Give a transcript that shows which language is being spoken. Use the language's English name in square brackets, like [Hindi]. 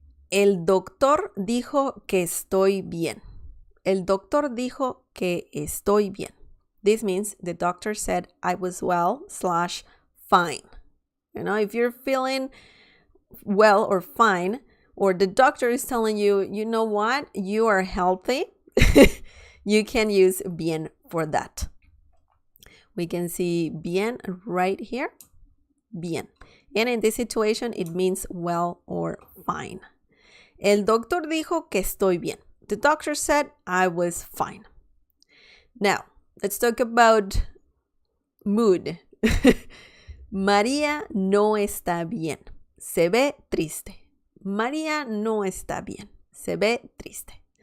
[Spanish] El doctor dijo que estoy bien. El doctor dijo que estoy bien. [English] This means the doctor said I was well / fine. You know, if you're feeling well or fine, or the doctor is telling you, you know what, you are healthy, you can use bien for that. We can see bien right here, bien. And in this situation, it means well or fine. [Spanish] El doctor dijo que estoy bien. [English] The doctor said I was fine. Now, let's talk about mood. [Spanish] María no está bien. Se ve triste. María no está bien. Se ve triste.